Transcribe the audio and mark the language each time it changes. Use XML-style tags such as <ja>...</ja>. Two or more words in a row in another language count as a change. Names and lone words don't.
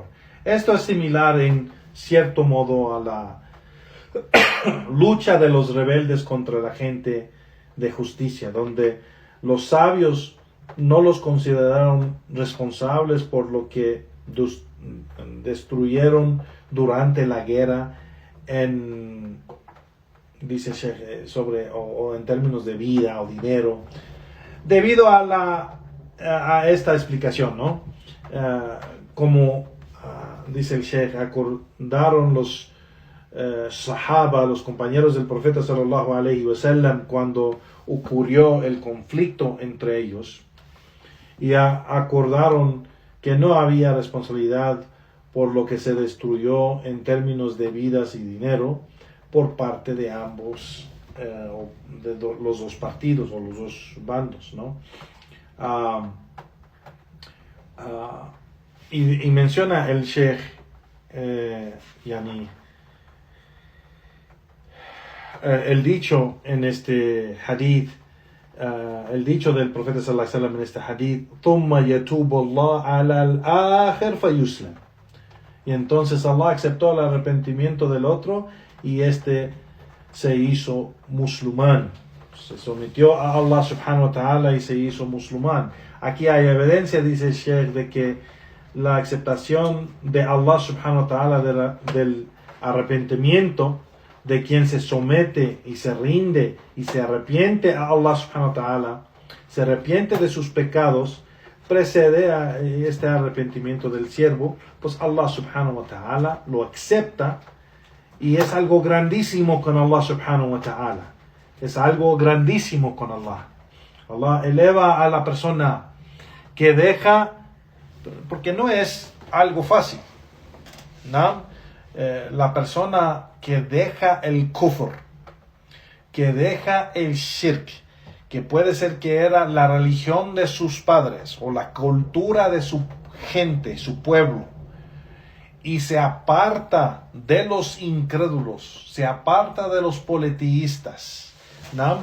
<es>Esto es similar en cierto modo a la lucha de los rebeldes contra la gente de justicia, donde los sabios no los consideraron responsables por lo que destruyeron durante la guerra dice Sheikh, o en términos de vida o dinero, debido a esta explicación, ¿no? Dice el Sheikh, acordaron los sahaba, los compañeros del profeta</es> <ar>صلى الله عليه وسلم,</ar> <es>cuando ocurrió el conflicto entre ellos, y acordaron que no había responsabilidad por lo que se destruyó en términos de vidas y dinero por parte de ambos, los dos partidos o los dos bandos, ¿no? Y menciona el Sheikh, el dicho en este hadith, el dicho del profeta</es> <ar>صلى الله عليه وسلم</ar> <es>en este hadith,</es> <ar>ثُمَّ يَتُوبُ اللَّهُ عَلَى الْآخِرِ فَيُسْلَمُ.</ar> <es>Y entonces Allah aceptó el arrepentimiento del otro y se hizo musulmán, se sometió a Allah</es> <ar>سبحانه وتعالى</ar> <es>y se hizo musulmán. Aquí hay evidencia, dice el Sheikh, de que la aceptación de Allah</es> <ar>سبحانه وتعالى</ar> <es>del arrepentimiento de quien se somete y se rinde y se arrepiente a Allah</es> <ar>سبحانه وتعالى,</ar> <es>se arrepiente de sus pecados, precede a este arrepentimiento del siervo, pues Allah</es> <ar>سبحانه وتعالى</ar> <es>lo acepta, y es algo grandísimo con Allah</es> <ar>سبحانه وتعالى.</ar> <es>Es algo grandísimo con Allah. Allah eleva a la persona que deja, porque no es algo fácil, ¿no? La persona que deja el kufr, que deja el shirk, que puede ser que era la religión de sus padres o la cultura de su gente, su pueblo, y se aparta de los incrédulos, se aparta de los politeístas, ¿no?</es>